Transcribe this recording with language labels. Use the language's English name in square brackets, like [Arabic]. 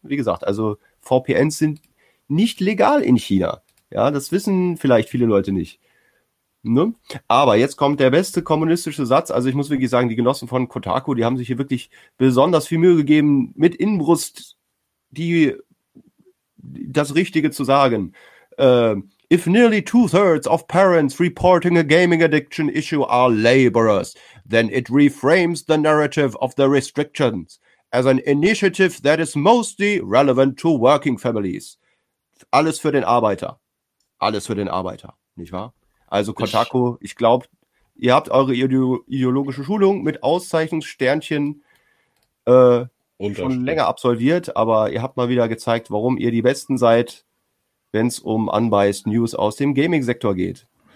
[German] Wie gesagt, also VPNs sind nicht legal in China. Ja, das wissen vielleicht viele Leute nicht. Ne? Aber jetzt kommt der beste kommunistische Satz. Also ich muss wirklich sagen, die Genossen von Kotaku, die haben sich hier wirklich besonders viel Mühe gegeben, mit Inbrunst das Richtige zu sagen. [English] If nearly two-thirds of parents reporting a gaming addiction issue are laborers, then it reframes the narrative of the restrictions as an initiative that is mostly relevant to working families. [German] Alles für den Arbeiter. Alles für den Arbeiter, nicht wahr? Also Ich Kotaku, ich glaube, ihr habt eure ideologische Schulung mit Auszeichnungssternchen schon länger Unterstrich. absolviert, aber ihr habt mal wieder gezeigt, warum ihr die Besten seid, wenn es um Unbiased News aus dem Gaming-Sektor geht.